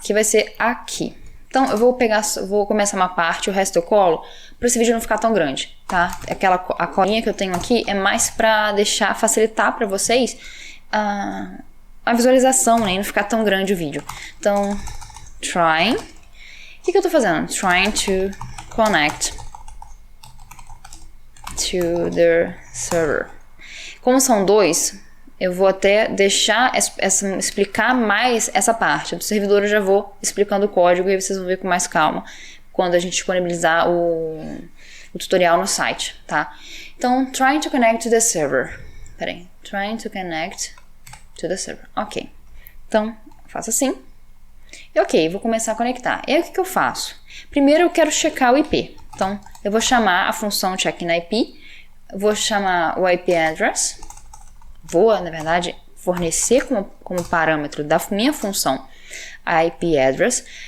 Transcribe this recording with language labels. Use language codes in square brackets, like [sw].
[pt] Que vai ser aqui. Então, eu vou começar uma parte, o resto eu colo, para esse vídeo não ficar tão grande, tá? A colinha que eu tenho aqui é mais para facilitar para vocês a visualização, né? E não ficar tão grande o vídeo. Então, trying. O que eu tô fazendo? [en] Trying to connect to the server. [pt] Como são dois, eu vou até deixar explicar mais essa parte. Do servidor eu já vou explicando o código e vocês vão ver com mais calma quando a gente disponibilizar o tutorial no site, tá? Então, [en] trying to connect to the server. [pt] Peraí. [en] Trying to connect to the server. [pt] Ok. Então, faço assim. E ok, vou começar a conectar. E aí, o que eu faço? Primeiro, eu quero checar o IP. Então, eu vou chamar a função check-in-IP. Vou chamar o IP address. Vou, na verdade, fornecer como parâmetro da minha função a IP address.